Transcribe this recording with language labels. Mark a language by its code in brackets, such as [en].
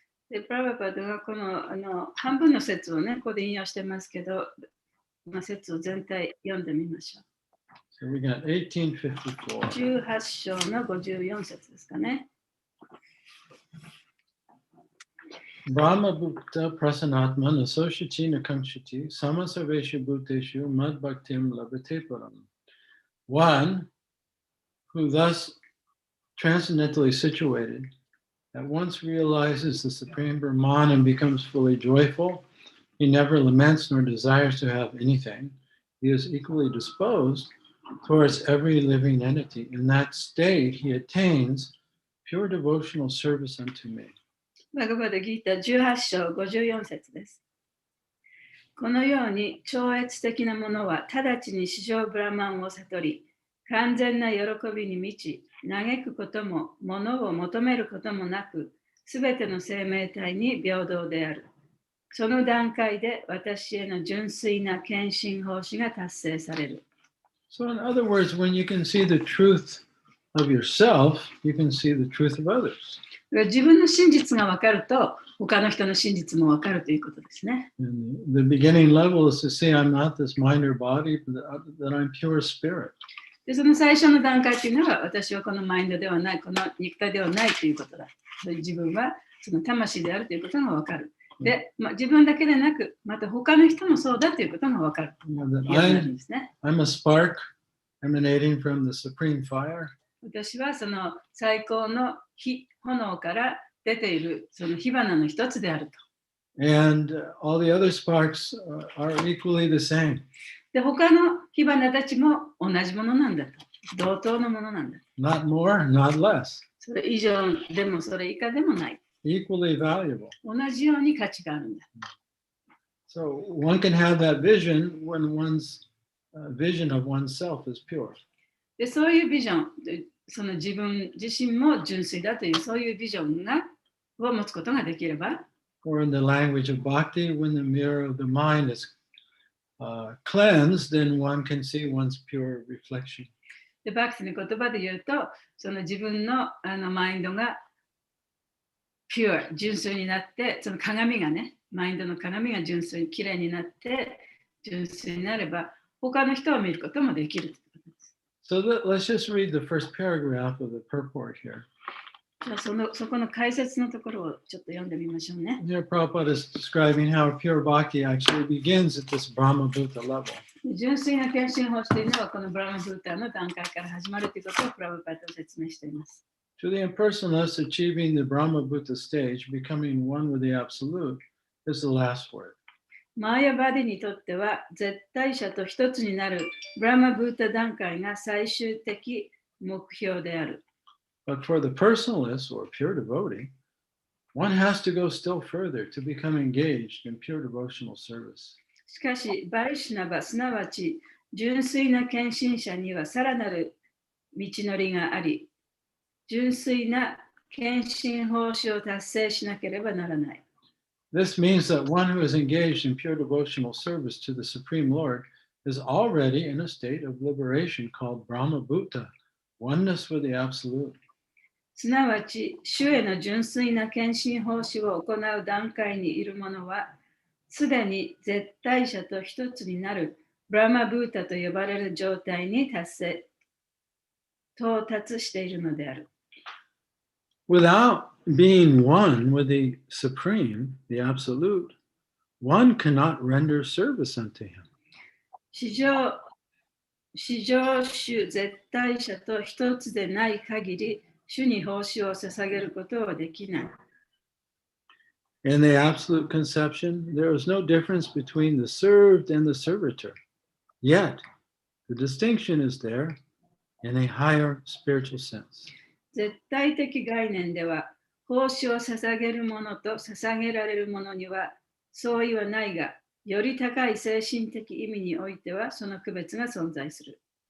[ja] で、プラバパトはこの半分の説をね、ここで引用してますけど、説を全体読んでみましょう。 [en] So we got 1854. [ja] 18章の54節ですかね。 [sa] Brahma Bhukta Prasanatman Associati Nakamshiti Samasaveshu Bhuteshu Mad Bhaktim Labhate Param. [en] One who thus transcendentally situated at once realizes the Supreme Brahman and becomes fully joyful. He never laments nor desires to have anything. He is equally disposed towards every living entity. In that state, he attains pure devotional service unto me. [ja] バガバダギータ18章54節です。このように超越的なものは直ちに至上ブラマンを悟り、完全な喜びに満ち、嘆くことも、物を求めることもなく、すべての生命体に平等である。その段階で私への純粋な献身奉仕が達成される。 [en] So in other words, when you can see the truth of yourself, you can see the truth of others. [ja] 自分の真実が分かると、他の人の真実も分かるということですね。 [en] And the beginning level is to see I'm not this mind or body, but that I'm pure spirit. [ja] で、その最初の段階というのは、私はこのマインドではない、この肉体ではないということだ。自分はその魂であるということが分かる。で、自分だけでなく、また他の人もそうだということが分かる。 [en] I'm a spark emanating from the supreme fire. [ja] 私はその最高の炎から出ているその火花の一つであると。 [en] And all the other sparks are equally the same. [ja] で、他の火花たちも同じものなんだと。同等のものなんだ。 [en] Not more, not less. [ja] それ以上でもそれ以下でもない。 [en] Equally valuable. [ja] 同じように価値があるんだ。 [en] So one can have that vision when one's vision of oneself is pure. [ja] で、そういうビジョン、その自分自身も純粋だというそういうビジョンを持つことができれば、 [en] Or in the language of bhakti, when the mirror of the mind is cleansed, then one can see one's pure reflection. [ja] で、バクティの言葉で言うと、その自分のマインドがピュア、純粋になって、その鏡がね、マインドの鏡が純粋にきれいになって、純粋になれば、他の人を見ることもできる。 [en] So let's just read the first paragraph of the purport here. [ja] じゃあそこの解説のところをちょっと読んでみましょうね。 [en] Here, Prabhupada is describing how pure bhakti actually begins at this Brahma Bhuta level. [ja] 純粋な献身奉仕というのはこのブラマブータの段階から始まるということをプラブパタは説明しています。 [en] To the impersonalist, achieving the Brahma Bhuta stage, becoming one with the Absolute, is the last word. [ja] マーヤバディにとっては絶対者と一つになるブラマブータ段階が最終的目標である。 [en] But for the personalist or pure devotee, one has to go still further to become engaged in pure devotional service. [ja] しかし、バイシュナバ、すなわち純粋な献身者にはさらなる道のりがあり、純粋な献身奉仕を達成しなければならない。 [en] This means that one who is engaged in pure devotional service to the Supreme Lord is already in a state of liberation called Brahma Bhuta, oneness with the Absolute. [ja] すなわち、主への純粋な献身奉仕を行う段階にいる者は、すでに絶対者と一つになるブラマブータと呼ばれる状態に到達しているのである。 [en] Without being one with the Supreme, the Absolute, one cannot render service unto him. [ja] 至上主絶対者と一つでない限り、主に奉仕を捧げることはできない。 [en] In the Absolute Conception, there is no difference between the served and the servitor. Yet, the distinction is there in a higher spiritual sense. [ja] 絶対的概念では、奉仕を捧げる者と捧げられる者には相違はないが、より高い精神的意味においては、その区別が存在する。